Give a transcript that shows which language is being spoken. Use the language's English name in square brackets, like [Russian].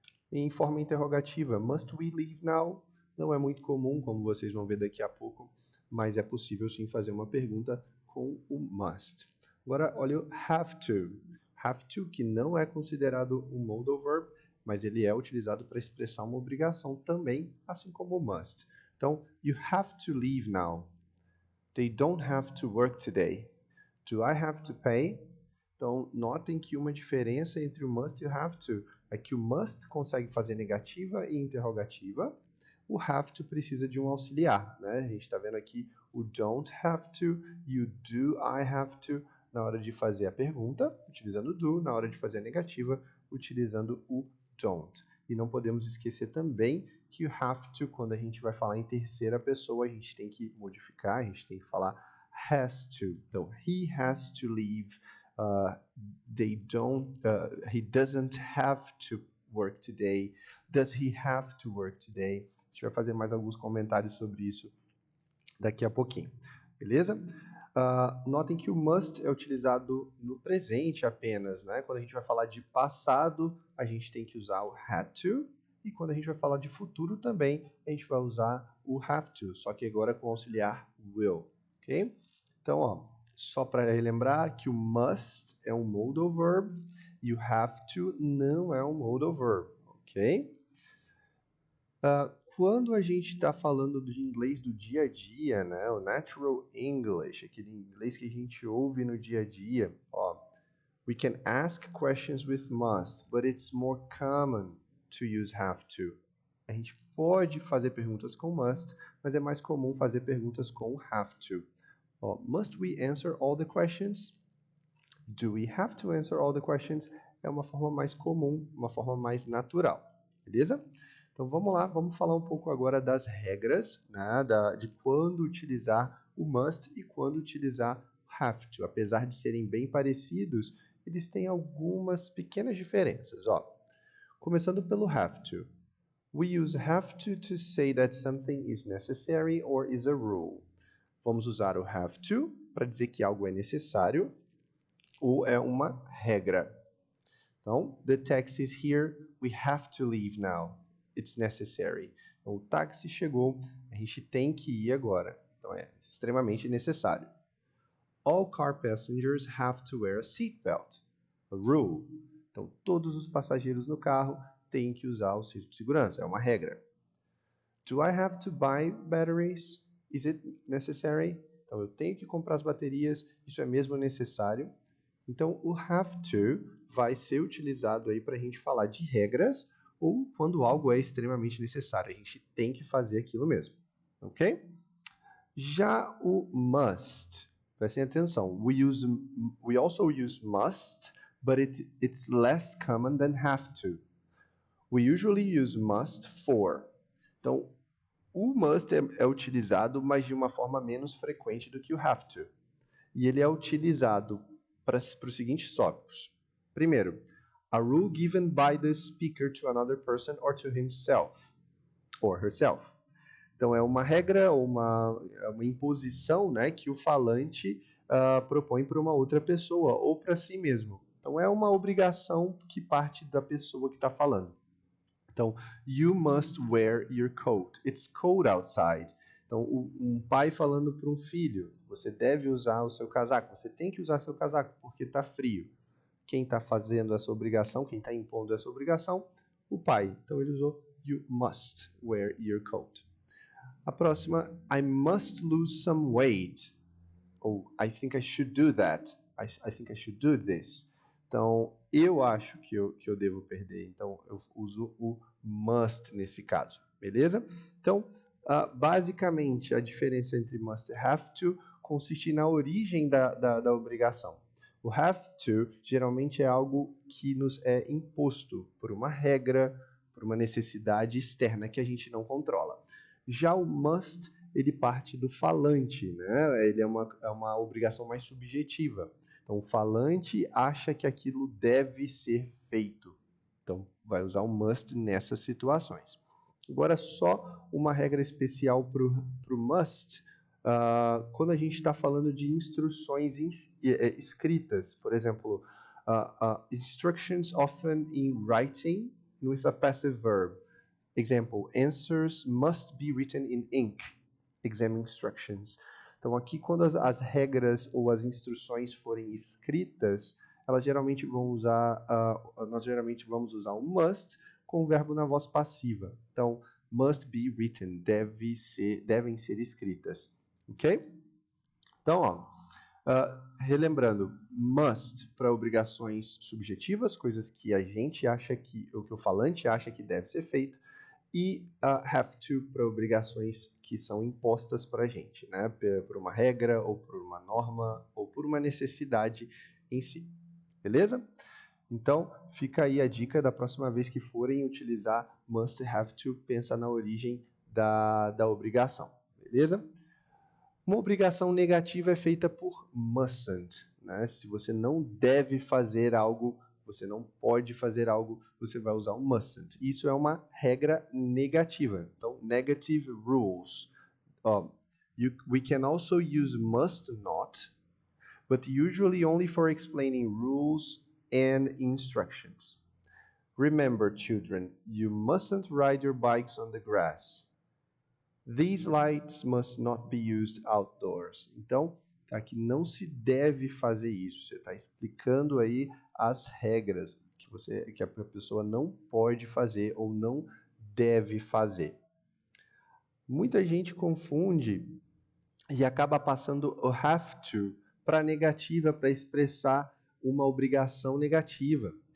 [Portuguese] Em forma interrogativa, [English] must we leave now? [Portuguese] Não é muito comum, como vocês vão ver daqui a pouco, mas é possível sim fazer uma pergunta com o must. Agora, olha o have to. Have to, que não é considerado um modal verb, mas ele é utilizado para expressar uma obrigação também, assim como o must. [English] Então, you have to leave now. They don't have to work today. Do I have to pay? [Portuguese] Então, notem que uma diferença entre o must e o have to é que o must consegue fazer negativa e interrogativa, o have to precisa de um auxiliar, né? A gente está vendo aqui o don't have to e o do I have to na hora de fazer a pergunta, utilizando o do, na hora de fazer a negativa, utilizando o don't. E não podemos esquecer também que o have to, quando a gente vai falar em terceira pessoa, a gente tem que modificar, a gente tem que falar has to. [English] Então, he has to leave. He doesn't have to work today. Does he have to work today? [Portuguese] A gente vai fazer mais alguns comentários sobre isso daqui a pouquinho, beleza? Notem que o must é utilizado no presente apenas, né? Quando a gente vai falar de passado, a gente tem que usar o had to, e quando a gente vai falar de futuro também, a gente vai usar o have to, só que agora com o auxiliar will, ok? Então, ó, só para relembrar que o must é um modal verb e o have to não é um modal verb, ok? Quando a gente está falando de inglês do dia a dia, né, o natural English, aquele inglês que a gente ouve no dia a dia, ó, [English] we can ask questions with must, but it's more common to use have to. [Portuguese] A gente pode fazer perguntas com must, mas é mais comum fazer perguntas com have to. [English] Ó, must we answer all the questions? Do we have to answer all the questions? [Portuguese] É uma forma mais comum, uma forma mais natural, beleza? Então vamos lá, vamos falar um pouco agora das regras, né, de quando utilizar o must e quando utilizar have to. Apesar de serem bem parecidos, eles têm algumas pequenas diferenças. Ó. Começando pelo have to. [English] We use have to say that something is necessary or is a rule. [Portuguese] Vamos usar o have to para dizer que algo é necessário ou é uma regra. [English] Então, the taxi is here, we have to leave now. It's necessary. [Portuguese] Então, o táxi chegou, a gente tem que ir agora. Então, é extremamente necessário. [English] All car passengers have to wear a seatbelt. A rule. [Portuguese] Então, todos os passageiros no carro têm que usar o cinto de segurança. É uma regra. [English] Do I have to buy batteries? Is it necessary? [Portuguese] Então, eu tenho que comprar as baterias. Isso é mesmo necessário? Então, o have to vai ser utilizado aí para a gente falar de regras ou quando algo é extremamente necessário. A gente tem que fazer aquilo mesmo, ok? Já o must, prestem atenção, [English] we also use must, but it's less common than have to. We usually use must for. [Portuguese] Então, o must é utilizado, mas de uma forma menos frequente do que o have to. E ele é utilizado para os seguintes tópicos. [English] Primeiro, a rule given by the speaker to another person or to himself or herself. [Portuguese] Então, é uma regra ou uma imposição, né, que o falante propõe para uma outra pessoa ou para si mesmo. Então, é uma obrigação que parte da pessoa que está falando. [English] Então, you must wear your coat. It's cold outside. [Portuguese] Então, um pai falando para um filho, você deve usar o seu casaco, você tem que usar seu casaco porque está frio. Quem está fazendo essa obrigação, quem está impondo essa obrigação? O pai. Então, ele usou [English] you must wear your coat. [Portuguese] A próxima, [English] I must lose some weight. Ou I think I should do that. I think I should do this. [Portuguese] Então, eu acho que eu devo perder. Então, eu uso o must nesse caso, beleza? Então, basicamente, a diferença entre must e have to consiste na origem da obrigação. O have to geralmente é algo que nos é imposto por uma regra, por uma necessidade externa que a gente não controla. Já o must, ele parte do falante, né? Ele é uma obrigação mais subjetiva. Então, o falante acha que aquilo deve ser feito. Então, vai usar o must nessas situações. Agora, só uma regra especial para o must, quando a gente está falando de instruções escritas. [English] Por exemplo, instructions often in writing with a passive verb. Example, answers must be written in ink. Exam instructions. [Portuguese] Então, aqui, quando as regras ou as instruções forem escritas, elas geralmente vão usar, nós geralmente vamos usar o must com o verbo na voz passiva. Então, must be written, devem ser escritas, ok? Então, relembrando, must para obrigações subjetivas, coisas que a gente acha que, ou que o falante acha que deve ser feito, e have to para obrigações que são impostas para a gente, né? Por uma regra, ou por uma norma, ou por uma necessidade em si. Beleza? Então, fica aí a dica da próxima vez que forem utilizar must e have to, pensa na origem da obrigação. Beleza? Uma obrigação negativa é feita por mustn't, né? Se você não deve fazer algo, você não pode fazer algo, você vai usar o mustn't. Isso é uma regra negativa. [English] Então, negative rules. We can also use must not, but usually only for explaining rules and instructions. Remember, children, you mustn't ride your bikes on the grass. These lights must not be used outdoors. [Portuguese] Então, aqui não se deve fazer isso. Você está explicando aí as regras que a pessoa não pode fazer ou não deve fazer. Muita gente confunde e acaba passando o have to para negativa, para expressar uma obrigação negativa.